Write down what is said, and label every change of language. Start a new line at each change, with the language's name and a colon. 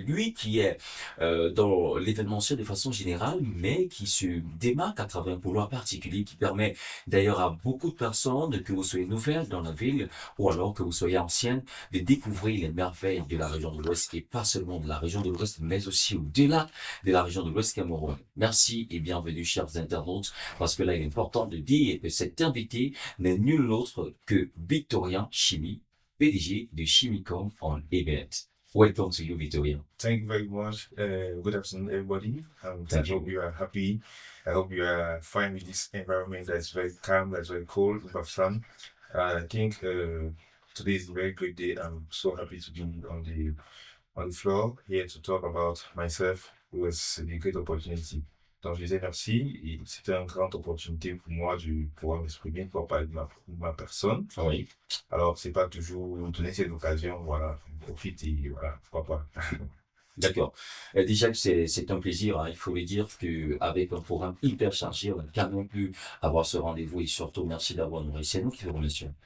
French: Lui qui est dans l'événementiel de façon générale, mais qui se démarque à travers un couloir particulier qui permet d'ailleurs à beaucoup de personnes, que vous soyez nouvelles dans la ville ou alors que vous soyez ancienne, de découvrir les merveilles de la région de l'Ouest et pas seulement de la région de l'Ouest, mais aussi au-delà de la région de l'Ouest Cameroun. Merci et bienvenue, chers internautes, parce que là, il est important de dire que cet invité n'est nul autre que Victorien Chimie, PDG de Chimicom on Event.
English: Welcome to you, Victorien. Thank you very much. Good afternoon, everybody. I hope you are happy. I hope you are fine with this environment that's very calm, that's very cold, but sun. I think today is a very great day. I'm so happy to be on the floor here to talk about myself. It was a great opportunity.
French: Donc, je disais merci. Et c'était une grande opportunité pour moi de pouvoir m'exprimer, pour parler de ma personne. Oui. Alors, c'est pas toujours donner cette occasion, voilà, on profite et voilà, pourquoi pas. D'accord. Déjà que c'est un plaisir, hein, il faut le dire qu'avec un programme hyper chargé, on a quand même pu avoir ce rendez-vous et surtout merci d'avoir nourri. C'est nous qui vous remercions.